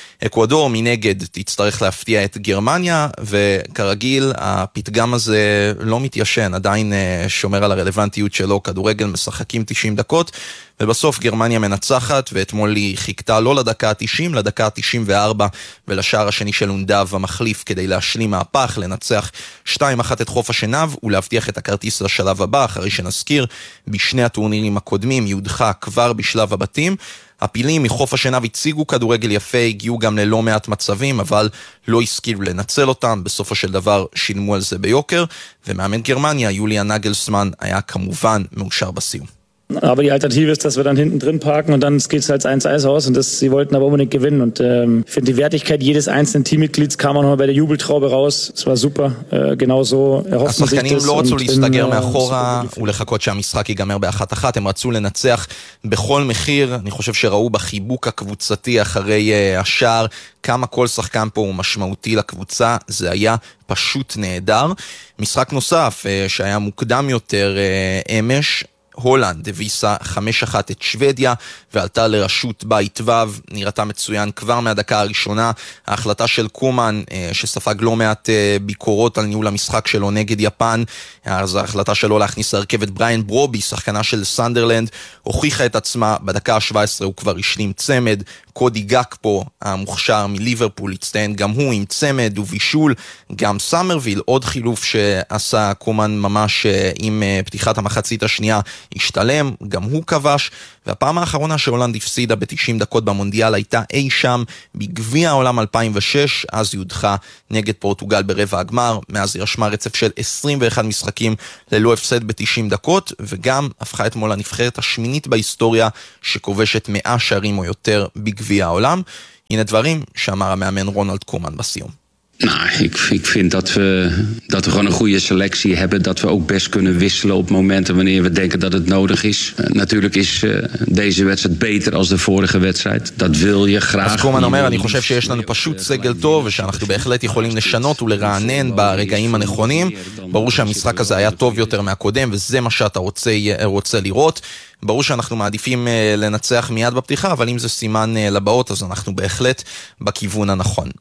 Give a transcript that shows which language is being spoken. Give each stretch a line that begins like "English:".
Hebrew: אקוואדור מנגד תצטרך להפתיע את גרמניה, וכרגיל הפתגם הזה לא מתיישן, עדיין שומר על הרלוונטיות שלו, כדורגל משחקים 90 דקות, ובסוף גרמניה מנצחת, ואתמול היא חיכתה לא לדקה ה-90, לדקה ה-94, ולשער השני של אונדב המחליף כדי להשלים מהפך, לנצח 2-1 את חוף השנהב, ולהבטיח את הכרטיס לשלב הבא, אחרי שנזכיר בשני הטורנירים הקודמים, יודחה כבר בשלב הבתים. הפילים מחוף השנהב הציגו כדורגל יפה, הגיעו גם ללא מעט מצבים, אבל לא השכילו לנצל אותם, בסופו של דבר שילמו על זה ביוקר, ומאמן גרמניה, יוליאן נגלסמן, היה כמובן מאושר בסיום.
German: Aber die Alternative ist, dass wir dann hinten drin parken und dann geht es halt 1-1 aus. Und das, sie wollten aber unbedingt gewinnen. Und ich finde, die Wertigkeit jedes einzelnen Teammitglieds kam auch nochmal bei der Jubeltraube raus. Es war super. Genau so erhofften sich das. Die Spieler wollten nicht mehr nachher und zu warten, dass das Spiel endet bei 1-1. Sie wollten gewinnen. Bei jedem Preis. Ich denke, dass sie sahen, dass sie beim Kollektiv nach dem Schlag
Hebrew: כמה כל שחקן פה הוא משמעותי לקבוצה, זה היה פשוט נהדר. משחק נוסף שהיה מוקדם יותר אמש, הולנד הביסה 5-1 את שוודיה, ועלתה לרשות בית וב, נראתה מצוין כבר מהדקה הראשונה. ההחלטה של קומן, שספג לא מעט ביקורות על ניהול המשחק שלו נגד יפן, אז ההחלטה שלו להכניס הרכב את בריין ברובי, שחקנה של סנדרלנד, הוכיחה את עצמה, בדקה ה-17 הוא כבר השלים צמד, קודי גאקפו המוכשר מליברפול הצטיין גם הוא עם צמד ובישול, גם סמרוויל, עוד חילוף שעשה קומן ממש עם פתיחת המחצית השנייה, השתלם, גם הוא כבש, והפעם האחרונה שהולנד הפסידה ב-90 דקות במונדיאל הייתה אי שם בגביע העולם 2006, אז יודחה נגד פורטוגל ברבע הגמר, מאז היא רשמה רצף של 21 משחקים ללא הפסד ב-90 דקות, וגם הפכה אתמול לנבחרת השמינית בהיסטוריה שכובשת 100 שערים או יותר בגביע העולם. הנה דברים שאמר המאמן רונלד קומן בסיום.
Dutch: Nou, ik vind dat we gewoon een goede selectie hebben. Dat we ook best kunnen wisselen op momenten wanneer we denken dat het nodig is. Natuurlijk is deze wedstrijd beter als de vorige wedstrijd. Dat wil je graag.
Hebrew: Als Koeman אומר, אני חושב שיש לנו פשוט סגל טוב, ושאנחנו בהחלט יכולים לשנות ולרענן ברגעים הנכונים. ברור שהמשחק הזה היה טוב יותר מהקודם, וזה מה שאתה רוצה לראות. ברור שאנחנו מעדיפים לנצח מיד בפתיחה, אבל אם זה סימן לבאות, אז אנחנו בהחלט בכיוון הנכון.